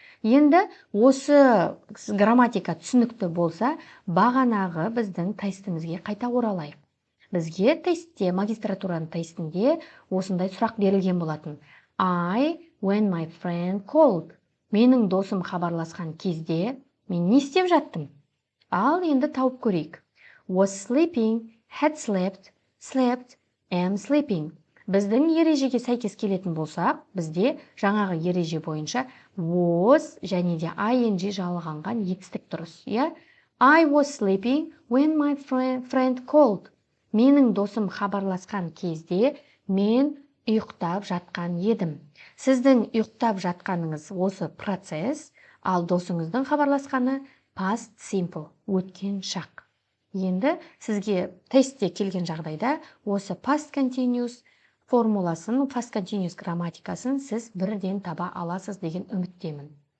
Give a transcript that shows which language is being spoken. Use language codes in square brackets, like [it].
[kk] Енді осы грамматика түсінікті болса, бағанағы біздің тестімізге қайта оралайық. Бізге тестте, магистратураның тестінде осындай сұрақ берілген болатын. [en] When my friend called. [kk] Менің досым хабарласқан кезде мен не істеп жаттым? Ал енді тауып көрейік. [en] Was sleeping, had slept, slept, am sleeping. [kk] Біздің ережеге сәйкес келетін болсақ, бізде жаңағы ереже бойынша was және де ing жалғанған етістік дұрыс. [en] I was sleeping when my friend called. [kk] Менің досым хабарласқан кезде мен ұйықтап жатқан едім. Сіздің ұйықтап жатқаныңыз осы процесс, ал досыңыздың хабарласқаны past simple, өткен шақ. Енді сізге тестте келген жағдайда осы past continuous формуласын, past continuous грамматикасын сіз бірден таба аласыз деген үміттемін.